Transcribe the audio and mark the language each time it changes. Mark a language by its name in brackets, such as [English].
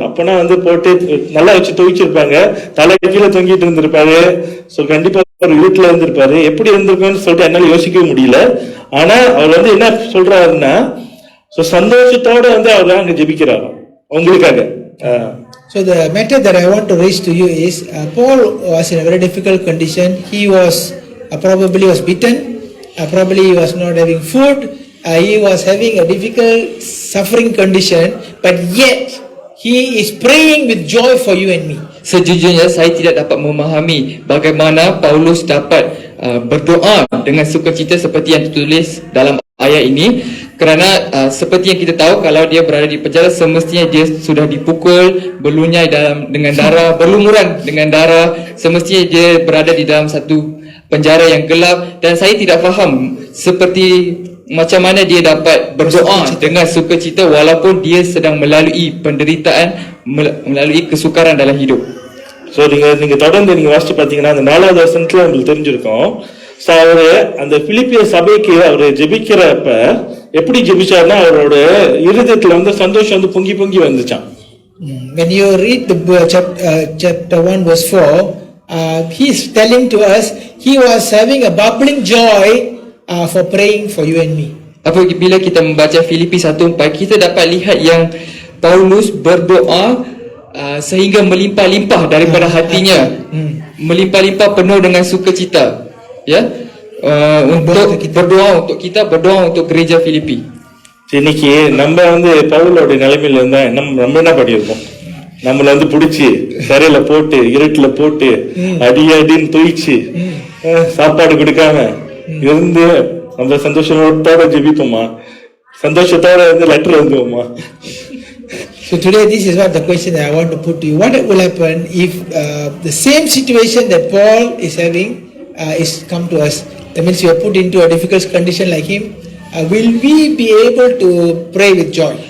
[Tamil] அப்பனா வந்து போட்டு நல்லா வச்சு துவைச்சிருப்பாங்க, தலை கீழே தொங்கிட்டு இருந்திருப்பாரு. ஸோ கண்டிப்பா ஒரு வீட்டுல இருந்திருப்பாரு. எப்படி இருந்திருக்குன்னு சொல்லிட்டு என்னால யோசிக்கவே முடியல. ஆனா அவர் வந்து என்ன சொல்றாருன்னா, சந்தோஷத்தோட வந்து அவர் அங்க ஜெபிக்கிறாரு உங்களுக்காக. [English] So the matter that I want to raise to you is Paul was in a very difficult condition. He was probably was beaten, probably he was not having food, he was having a difficult suffering condition, but yet he is praying with joy for you and me. [Malay] Sejujurnya saya tidak dapat memahami bagaimana Paulus dapat berdoa dengan sukacita seperti yang ditulis dalam ayat ini, kerana seperti yang kita tahu, kalau dia berada di penjara semestinya dia sudah dipukul, berlunyai dengan darah, berlumuran dengan darah, semestinya dia berada di dalam satu penjara yang gelap, dan saya tidak faham seperti macam mana dia dapat berdoa dengan sukacita walaupun dia sedang melalui penderitaan, melalui kesukaran dalam hidup. [Tamil] So நீங்க தொடர்ந்து நீங்க வாசிச்சு பாத்தீங்கன்னா அந்த 4வது வசனத்துல உங்களுக்கு தெரிஞ்சிருக்கும். ஸோ அவரு அந்த பிலிப்பிய சபைக்கு அவரு ஜெபிக்கிறப்ப எப்படி ஜெபிச்சாருன்னா, அவரோட இருதயத்துல வந்து சந்தோஷம் வந்து பொங்கி பொங்கி வந்துச்சான். [English] When you read the chapter 1 verse 4, he is telling to us he was having a bubbling joy for praying for you and me. [Malay] Apabila kita membaca Filipi 1:4, kita dapat lihat yang Paulus berdoa sehingga melimpah-limpah daripada hatinya, melimpah-limpah penuh dengan sukacita, ya, untuk berdoa untuk kita, berdoa untuk gereja Filipi. [Tamil] இன்னைக்கு நம்ம வந்து பவுலோட நிலைமையில இருந்தா நம்ம என்ன பண்ணியிருக்கோம்? நம்மள வந்து பிடிச்சி தரையில போட்டு இருட்டுல போட்டு அடின்னு தூயிச்சு சாப்பாடு கொடுக்காம இருந்து நம்ம சந்தோஷத்தோட ஜெபிப்போமா? சந்தோஷத்தோட வந்து letter எழுதுவோமா? [English] So today this is what the question that I want to put to you. What will happen if the same situation that Paul is having is come to us? That means you are put into a difficult condition like him. Will we be able to pray with joy?